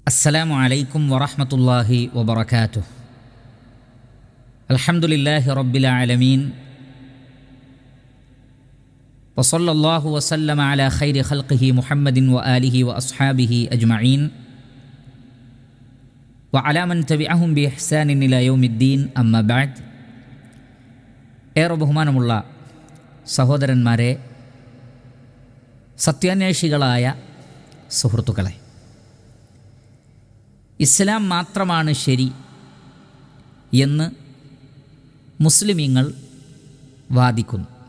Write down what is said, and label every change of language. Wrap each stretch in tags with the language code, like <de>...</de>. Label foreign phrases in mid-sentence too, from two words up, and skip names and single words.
<ar>السلام عليكم ورحمة الله وبركاته. الحمد لله رب العالمين وصلى الله وسلم على خير خلقه محمد وآله وأصحابه أجمعين وعلى من تبعهم بإحسان إلى يوم الدين أما بعد.</ar> <ml>ഏറെ ബഹുമാനമുള്ള സഹോദരന്മാരെ, സത്യാന്വേഷികളായ സുഹൃത്തുക്കളെ, ഇസ്ലാം മാത്രമാണ് ശരി എന്ന് മുസ്ലിമീങ്ങൾ വാദിക്കുന്നു.</ml>